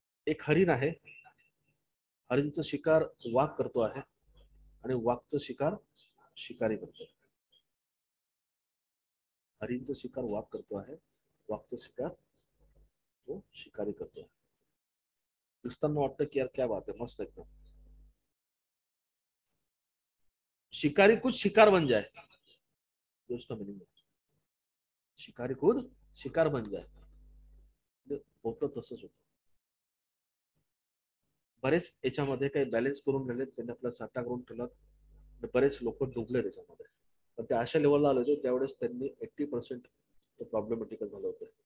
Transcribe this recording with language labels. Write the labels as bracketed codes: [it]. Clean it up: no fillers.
[mr] एक हरिण आहे, हरिणचं शिकार वाघ करतो आहे आणि वाघचं शिकार शिकारी करतो. हरिणचं शिकार वाघ करतो आहे, वाघचं शिकार तो शिकारी करतो आहे. दिसताना वाटतं की यार [hi] क्या बात है, [mr] मस्त एकदम. [hi] शिकारी खुद शिकार बन जाए, दोस्तों मिनिंग शिकारी खुद शिकार बन जाए. [mr] होतं तसंच होतं. बरेच याच्यामध्ये काही बॅलन्स करून राहिले, त्यांनी आपला साठा करून ठेवला. बरेच लोक डुबले त्याच्यामध्ये. पण ते अशा लेवलला आले होते त्यावेळेस त्यांनी 80% प्रॉब्लेमॅटिकल झालं होतं.